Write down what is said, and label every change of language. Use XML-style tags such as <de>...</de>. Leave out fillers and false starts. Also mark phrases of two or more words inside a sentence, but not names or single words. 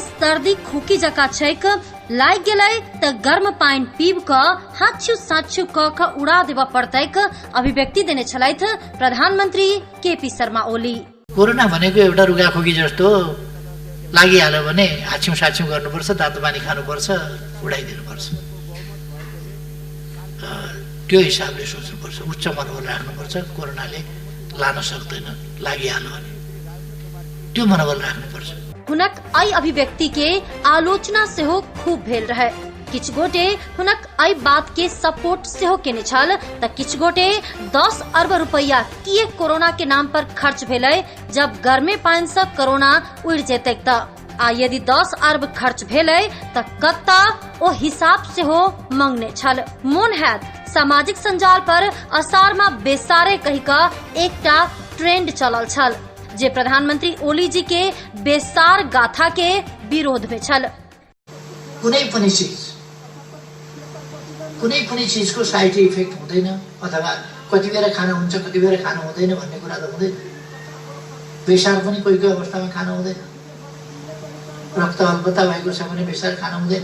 <mai>सर्दी खोकी जका छैक लाग गेलै त गर्म पानी पीब क हाछु साछु क उड़ा देवा पड़तैक अभिव्यक्ति देने छलैथ प्रधानमंत्री केपी शर्मा ओली।</mai> <ne>कोरोना भनेको एउटा रुगाखोकी जस्तो लागिहाल्यो भने हाछु साछु गर्नुपर्छ, तातो पानी खानुपर्छ, उडाइदिनुपर्छ। त्यो हिसाबले सोच्नुपर्छ, उच्च मनोबल राख्नुपर्छ। कोरोनाले लान सक्दैन, लागिहाल्यो भने त्यो मनोबल राख्नुपर्छ।</ne> <mai>हुनक आई अभिव्यक्ति के आलोचना से हो खूब भेल रहे। किछ गोटे हुनक आई बात के सपोर्ट से हो केने छल त किछ गोटे 10 अरब रुपया किए कोरोना के नाम पर खर्च भेलै जब गर्मे पानी से कोरोना उड़ जेतै त आ यदि 10 अरब खर्च भेलै त कत्ता ओ हिसाब से हो मंगने छल। मोन हैत सामाजिक संजाल पर असार में बेसारे कही का एकटा ट्रेंड चलल छल जे प्रधानमंत्री ओली जी के बेसार गाथा के विरोध में छल।</mai> <ne>कुनै पनि चीजको</ne> <en>side effect</en> <ne>हुँदैन अथवा कति बेर खाना हुन्छ कति बेर खाना हुँदैन भन्ने कुरा त हुँदैन। बेसार पनि कोही कोही अवस्थामा खाना हुँदैन। रक्त अल्पता भएको छ भने बेसार खाना हुँदैन।</ne>